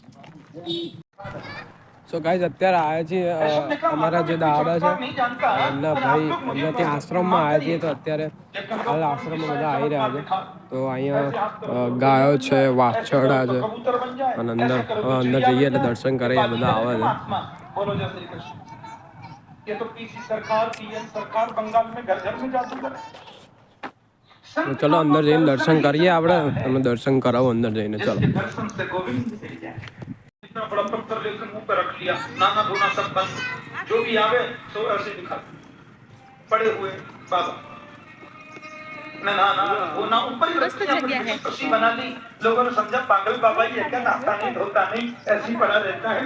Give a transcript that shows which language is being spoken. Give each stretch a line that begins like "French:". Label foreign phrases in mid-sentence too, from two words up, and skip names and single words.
English: so guys
Gujarati: અત્યારે આવ્યા છીએ અમારા જે દાદા છે એમના ભાઈ એમના ત્યાં આશ્રમમાં આવ્યા છીએ. તો અત્યારે હાલ આશ્રમમાં બધા આવી રહ્યા છે. તો અહીંયા ગાયો છે, વાછરડા છે અને અંદર જઈએ એટલે દર્શન કરીએ બધા આવે છે.
Hindi: बोलो जय श्री कृष्ण। ये तो पीसी सरकार पीएम सरकार बंगाल में घर घर में जादू करे।
Gujarati: તો ચલો અંદર જઈને દર્શન કરીએ આપણે. તમે દર્શન કરાવો અંદર જઈને. ચલો
Hindi: दर्शन से गोविंद मिल जाए। इतना बड़ा पत्थर लेकर मुंह पे रख लिया, नाना धोना सब बंद, जो भी आवे तो ऐसे दिखा पड़े हुए बाबा ना ना ना वो ना ऊपर ही मस्त जगह है। रस्सी बना ली, लोगों ने समझा पागल बाबा ही है क्या, नहाता नहीं धोता नहीं ऐसे ही पड़ा रहता है।